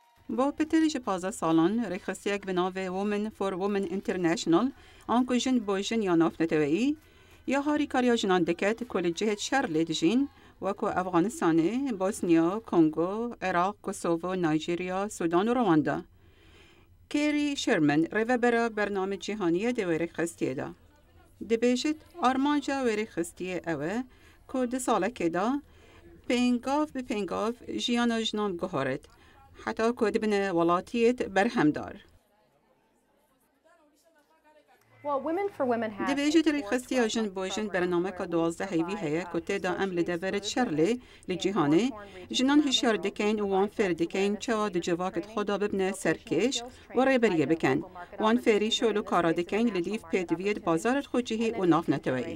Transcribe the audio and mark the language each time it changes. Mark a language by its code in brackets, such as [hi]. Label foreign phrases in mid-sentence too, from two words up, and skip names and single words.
[ku] با پترج 15 سالان ریخستیک به ناو Women for Women International آنکو جن با جن یا ناف نتوئی یا هاری کاریا جنان دکت کل جهت شر لید جین وکو افغانستان، بوسنیا، کنگو، عراق، کوسوو، نایجیریا، سودان و رواندا. کیری شرمن ریوبرا برنامه جهانی دوی ریخستیه دا. دبیجت آرمانجا و ریخستیه اوه که 2 ساله که دا پینگاف به پینگاف جیانا جنان گهارد. حتی که دبنه ولاتیت برهمدار. دبیجت ریخستی جن بوجن برنامه که 12 هیوی هیا که تدا عمل دورت شرلی لجهانه جنان هشیار دکین و وان فر دکین چه دجواکت خدا ببنه سرکش و ریبریه بکن وان فری شولو کارا دکین للیف پیدوید بازارت خوجهی و ناف نتوئی.